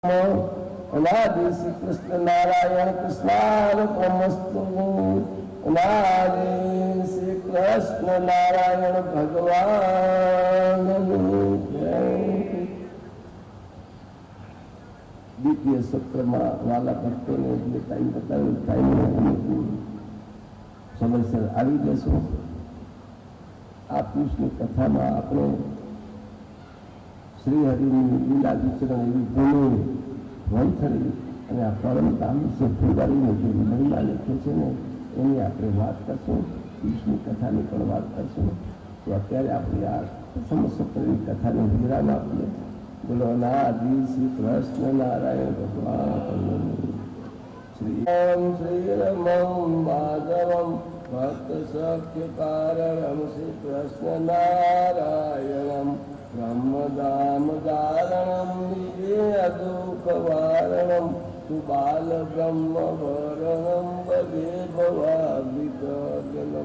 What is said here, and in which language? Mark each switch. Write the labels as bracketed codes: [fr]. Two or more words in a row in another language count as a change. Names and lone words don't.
[gu] અનાદિ શ્રી કૃષ્ણ નારાયણ કૃષ્ણાર્પણમસ્તુ। અનાદિ શ્રી કૃષ્ણ નારાયણ ભગવાન દ્વિતીય સત્ર મેં વાળા ભક્તો ને જે ટાઇમ બતાવ્યો ટાઇમ સમયસર આવી જશો। આ કૃષ્ણ કથામાં આપણે શ્રીહરિની લીલા વિચરણ એવી ભૂલો વંથળી અને આ પરમ ધામ વિશે ફુગારીને જે મહિમા લખે છે ને એની આપણે વાત કરશું, કૃષ્ણ કથાની પણ વાત કરશું। તો અત્યારે આપણે આ પ્રથમ સત્રની કથાને વિરામ આપીએ। [sa] બોલો અનાદિ શ્રી કૃષ્ણ નારાયણ ભગવાન श्रीरमं माधवम भक्त सख्य कारणम श्री कृष्ण नारायणम ब्रह्मदाम दारणम निजे दुख वारणम तु बाल ब्रह्म वरणम भजे भवाभिगनम।